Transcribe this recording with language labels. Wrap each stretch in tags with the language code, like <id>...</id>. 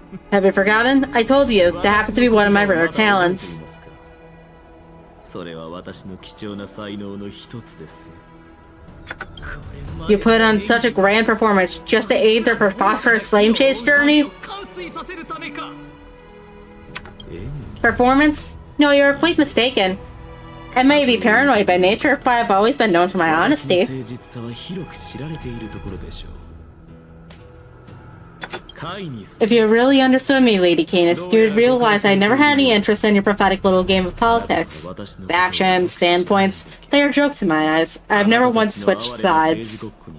<en>Have you forgotten? I told you, that happens to be one of my rare talents.</en> <ja>それは私の貴重な才能の一つです。</ja> <en>You put on such a grand performance just to aid their preposterous flame chase journey? Performance? No, you're quite mistaken. I may be paranoid by nature, but I've always been known for my honesty.</en> <ja>誠実さは広く知られているところでしょう。</ja> <en>If you really understood me, Lady Canis, you would realize I never had any interest in your pathetic little game of politics. Actions, standpoints, they are jokes in my eyes. I've never once switched sides.</en>